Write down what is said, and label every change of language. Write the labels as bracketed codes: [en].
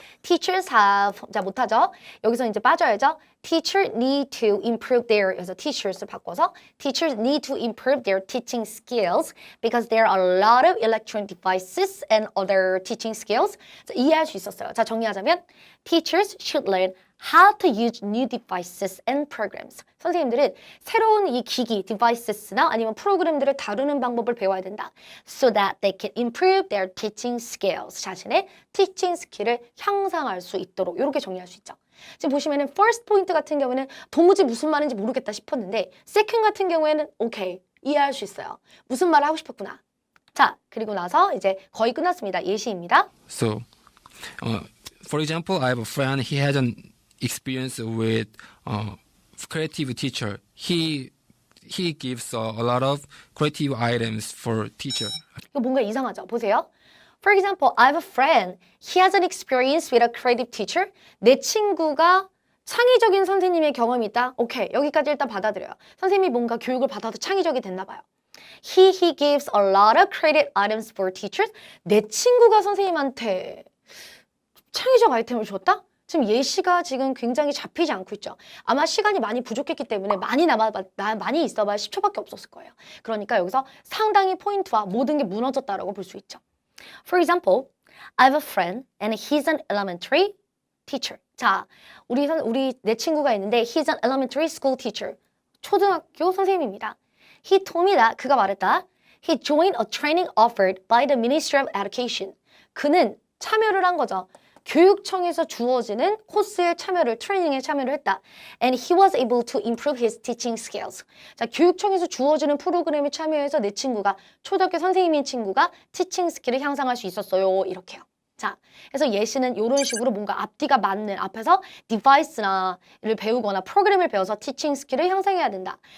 [en] Teachers have [ko] 자 못하죠. 여기서 이제 빠져야죠. [en] Teachers need to improve their [ko] 그래서 teachers를 바꿔서 [en] teachers need to improve their teaching skills because there are a lot of electronic devices and other teaching skills. [ko] 자, 이해할 수 있었어요. 자 정리하자면 [en] teachers should learn how to use new devices and programs. [ko] 선생님들은 새로운 이 기기, devices나 아니면 프로그램들을 다루는 방법을 배워야 된다. [en] So that they can improve their teaching skills. [ko] 자신의 teaching 스킬을 향상할 수 있도록 이렇게 정리할 수 있죠. 지금 보시면은 first 포인트 같은 경우에는 도무지 무슨 말인지 모르겠다 싶었는데 second 같은 경우에는 오케이, 이해할 수 있어요. 무슨 말을 하고 싶었구나. 자, 그리고 나서 이제 거의 끝났습니다. 예시입니다. [en] So, for example, I have a friend. He has an experience with creative teacher. He gives a lot of creative items for teacher. [ko] 이거 뭔가 이상하죠? 보세요. [en] For example, I have a friend. He has an experience with a creative teacher. [ko] 내 친구가 창의적인 선생님의 경험이 있다. 오케이, 여기까지 일단 받아들여요. 선생님이 뭔가 교육을 받아도 창의적이 됐나 봐요. [en] He gives a lot of creative items for teachers. [ko] 내 친구가 선생님한테 창의적 아이템을 줬다? 지금 예시가 지금 굉장히 잡히지 않고 있죠. 아마 시간이 많이 부족했기 때문에 많이 있어봐야 10초밖에 없었을 거예요. 그러니까 여기서 상당히 포인트와 모든 게 무너졌다라고 볼 수 있죠. [en] For example, I have a friend and he's an elementary teacher. [ko] 자, 내 친구가 있는데 [en] he's an elementary school teacher. [ko] 초등학교 선생님입니다. [en] He told me that [ko] 그가 말했다. [en] He joined a training offered by the Ministry of Education. [ko] 그는 참여를 한 거죠. 교육청에서 주어지는 코스에 트레이닝에 참여를 했다. [en] And he was able to improve his teaching skills. [ko] 자, 교육청에서 주어지는 프로그램에 참여해서 내 친구가, 초등학교 선생님인 친구가 티칭 스킬을 향상할 수 있었어요. 이렇게요. 자, 그래서 예시는 이런 식으로 뭔가 앞뒤가 맞는 앞에서 디바이스를 배우거나 프로그램을 배워서 티칭 스킬을 향상해야 된다.